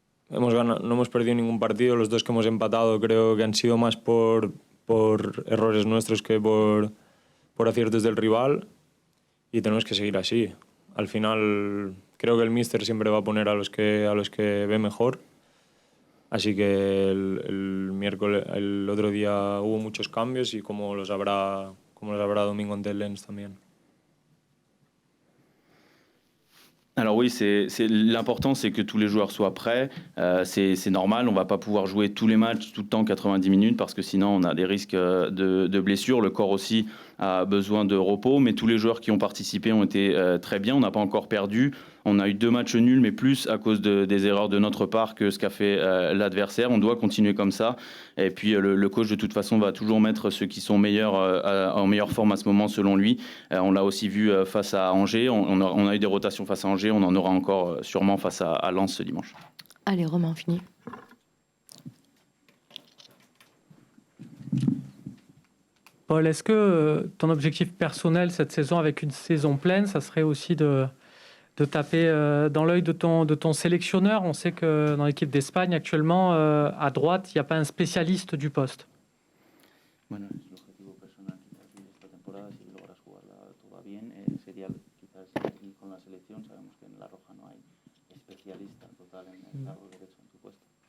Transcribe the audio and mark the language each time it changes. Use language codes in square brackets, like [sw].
[es] No hemos perdido ningún partido, los 2 que hemos empatado creo que han sido más por errores nuestros que por aciertos del rival y tenemos que seguir así. Al final creo que el míster siempre va a poner a los que ve mejor, así que el otro día hubo muchos cambios y como los habrá domingo ante el Lens también. [fr] Alors oui, l'important c'est que tous les joueurs soient prêts, c'est normal, on ne va pas pouvoir jouer tous les matchs tout le temps 90 minutes parce que sinon on a des risques de blessures, le corps aussi a besoin de repos, mais tous les joueurs qui ont participé ont été très bien, on n'a pas encore perdu, on a eu 2 matchs nuls mais plus à cause des erreurs de notre part que ce qu'a fait l'adversaire, on doit continuer comme ça et puis le coach de toute façon va toujours mettre ceux qui sont meilleurs en meilleure forme à ce moment selon lui, on l'a aussi vu face à Angers, on a eu des rotations face à Angers, on en aura encore sûrement face à Lens ce dimanche. Allez, Romain, fini. Paul, est-ce que ton objectif personnel cette saison avec une saison pleine, ça serait aussi de taper dans l'œil de ton sélectionneur? On sait que dans l'équipe d'Espagne actuellement, à droite, il n'y a pas un spécialiste du poste. [es] Bueno, es el objetivo personal quizás de esta temporada, si logras jugarla toda bien, sería quizás aquí con la selección, sabemos que en La Roja no hay especialista total en el lado derecho en tu puesto.